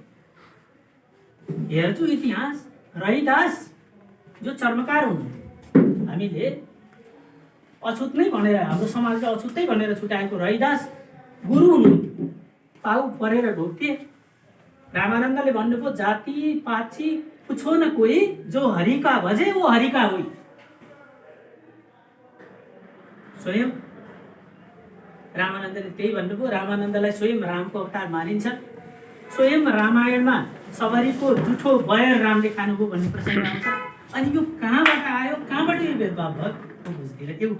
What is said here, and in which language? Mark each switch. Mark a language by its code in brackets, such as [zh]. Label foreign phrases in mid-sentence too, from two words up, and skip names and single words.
[ne] हेर्छु इतिहास, रविदास जो चर्मकार हुनुहुन्थ्यो, हामीले अछुत नै भनेर, हाम्रो समाजले अछुतै भनेर छुट्याएको रविदास गुरु हुनुहुन्थ्यो, पाउ परेर ढोक्थे। रामानन्दले भन्नुभयो, [awa] जाति पाछी पुछो न कोही, जो हरि का भजे वो हरि का होई। [ne] स्वयं रामानन्दले त्यही भन्नुभयो। रामानन्दलाई स्वयं रामको अवतार मानिन्छ। स्वयं रामायणमा सबरीको जुठो बयर रामले खानुभयो भन्ने प्रसङ्ग आउँछ। अनि यो कहाँबाट आयो, कहाँबाट यो भेदभाव भयो बुझ्दिनँ एउटा।